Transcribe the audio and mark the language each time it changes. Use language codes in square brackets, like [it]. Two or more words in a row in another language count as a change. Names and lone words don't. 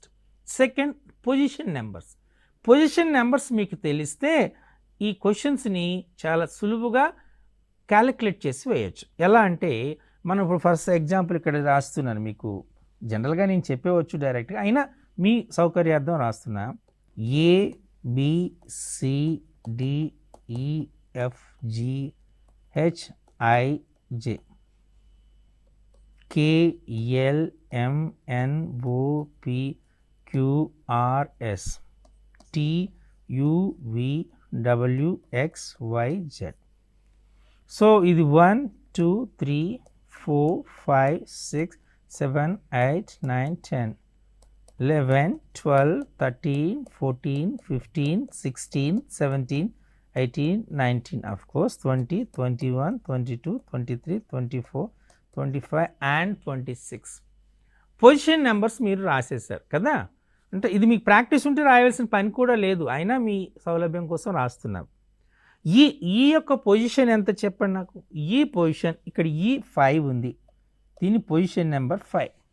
[en] Second, position numbers. position numbers [te] మీకు తెలిస్తే ఈ క్వశ్చన్స్ని చాలా సులువుగా క్యాలిక్యులేట్ చేసి వేయచ్చు. ఎలా అంటే, మనం ఇప్పుడు [en] first example [te] ఇక్కడ రాస్తున్నాను, మీకు జనరల్గా నేను చెప్పేవచ్చు డైరెక్ట్గా, అయినా మీ సౌకర్యార్థం రాస్తున్నా. [en] A B C D E F G H I J K L M N O P Q R S T U V W X Y Z. [te] సో ఇది 1 2 3 4 5 6 7 8 9 10 11 12 13 14 15 16 17 18 19 [en] of course [te] 20 21 22 23 24 25 and 26 [en] position numbers [te] మీరు రాసేసారు కదా. అంటే ఇది మీకు ప్రాక్టీస్ ఉంటే రాయాల్సిన పని కూడా లేదు, అయినా మీ సౌలభ్యం కోసం రాస్తున్నాం. ఈ యొక్క పొజిషన్ ఎంత చెప్పండి నాకు. ఈ పొజిషన్ ఇక్కడ ఈ 5 ఉంది, దీని [en] position number [te] 5.